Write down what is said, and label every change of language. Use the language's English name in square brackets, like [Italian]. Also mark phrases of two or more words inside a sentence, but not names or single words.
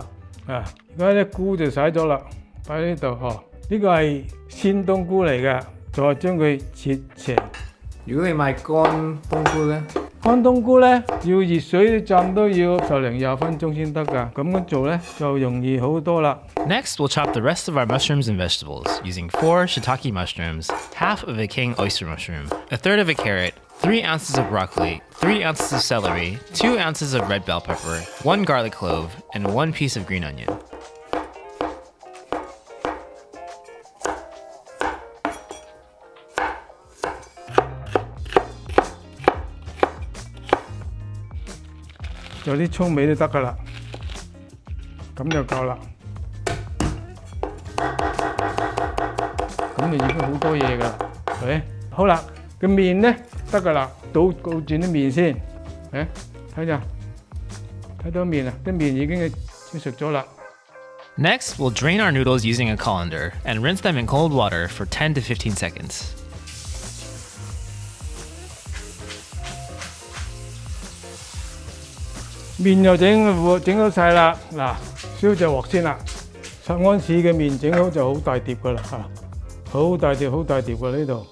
[Cantonese] 而家啲菇就洗咗啦，擺喺呢度嗬。呢個係鮮冬菇嚟嘅，再將佢切斜。如果你買乾冬菇咧？乾冬菇咧要熱水浸都要10-20分鐘先得㗎，咁樣做咧就容易好多啦。 [English] Next, we'll chop the rest of our mushrooms and vegetables using 4 shiitake mushrooms, half of a king oyster mushroom, a third of a carrot, 3 ounces of broccoli, 3 ounces of celery, 2 ounces of red bell pepper, 1 garlic clove, and 1 piece of green onion. [Cantonese] 有啲葱味都得㗎啦，咁就夠啦。咁就已經好多嘢㗎啦，係咪？好啦，個麵咧得㗎啦，倒轉啲麵先，睇睇下，睇到面啦，啲面已經熟咗啦。 [English] Next, we'll drain our noodles using a colander and rinse them in cold water for 10 to 15 seconds. [Cantonese] 面又整好晒啦，嗱，燒隻鑊先啦。10安士嘅面整好就好大碟噶啦嚇，好大碟㗎呢度。